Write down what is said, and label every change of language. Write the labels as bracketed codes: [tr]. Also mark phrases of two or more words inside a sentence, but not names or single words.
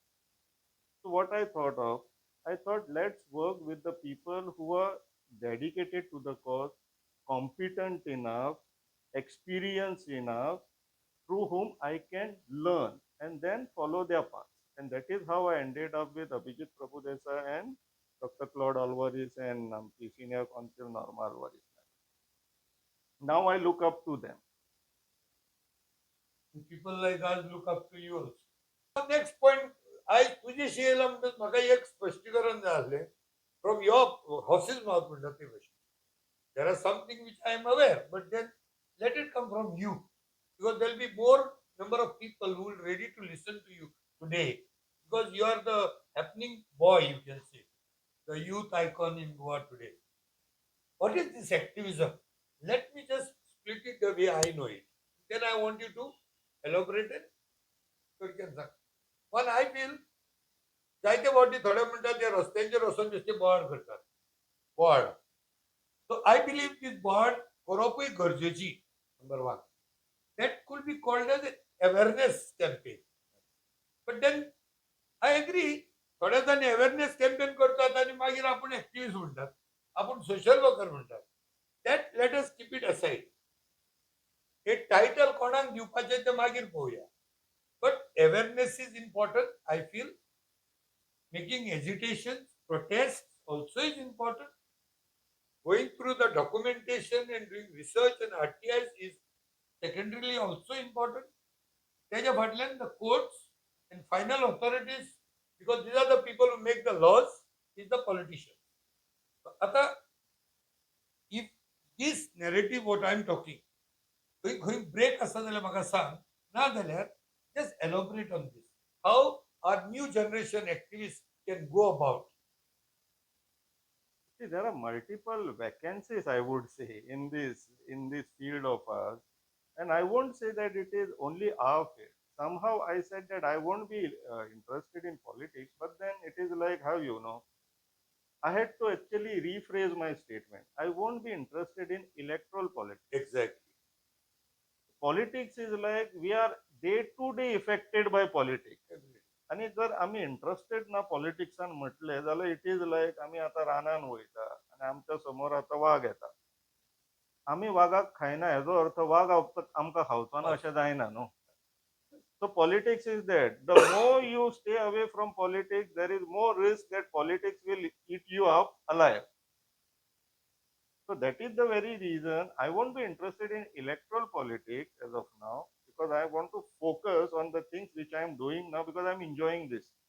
[en] So what I thought, let's work with the people who are dedicated to the cause, competent enough, experienced enough, through whom I can learn and then follow their path. And that is how I ended up with Abhijit Prabhudesa and Dr. Claude Alvarez and Senior Counsel Norma Alvarez. Now I look up to them. People like us look up to you also. next point [kok] आयज तुजेशी येयला म्हणटच म्हाका एक स्पश्टीकरण जाय आसलें [en] from your horse's mouth [kok] म्हणटा ते भशेन [en] there are something which I am aware but then let it come from you because there be more number of people who will ready to listen to you today because you are the happening boy, you can say, the youth icon in Goa today. What is this activism? Let me just split it the way I know it. Then I want you to elaborate it. So you can say. One, I feel [kok] जायते फावटी थोडे म्हणटात ते रस्त्यांचेर वचून नुस्तें बोवाळ करतात बोवाळ [en] so I believe this [kok] बोवाळ करपूय गरजेची [en] number one that could be called as awareness campaign but then I agree [kok] थोडे जाण [en] awareness campaign [kok] करतात आणि मागीर आपण [en] एक्टिव्हिस्ट [kok] म्हणटात आपण [en] social worker म्हणटात that let us keep it aside [kok] हे टायटल कोणाक दिवपाचें ते मागीर पळोवया [en] but awareness is important I feel making agitations, protests also is important. Going through the documentation and doing research and RTIs is secondarily also important. [kok] त्याच्या फाटल्यान [en] the courts and final authorities, because these are the people who make the laws, is the politicians. आता if this narrative what I am talking, [kok] खंय break आसा जाल्यार म्हाका सांग ना जाल्यार [en] just elaborate on this. How our new generation activists can go about? See, there are multiple vacancies, I would say, in this field of ours, and I won't say that it is only our field. Somehow I said that I won't be interested in politics, but then it is like how I had to actually rephrase my statement. I won't be interested in electoral politics. Exactly. Politics is like we are day to day affected by politics. [kok] आणि जर आम्ही इंटरेस्टेड ना पॉलिटिक्सान म्हटले जाल्यार [en] it is like [kok] आमी आतां रानान वयता आनी आमच्या समोर आतां वाघ येता आमी वाघाक खायना हेजो अर्थ वाघ आमकां खावचो ना अशें जायना न्हू [en] so politics is that the more you stay away from politics there is more risk that politics will eat you up alive so that is the very reason I won't be interested in electoral politics as of now because I want to focus on the things which I am doing now because I'm enjoying this.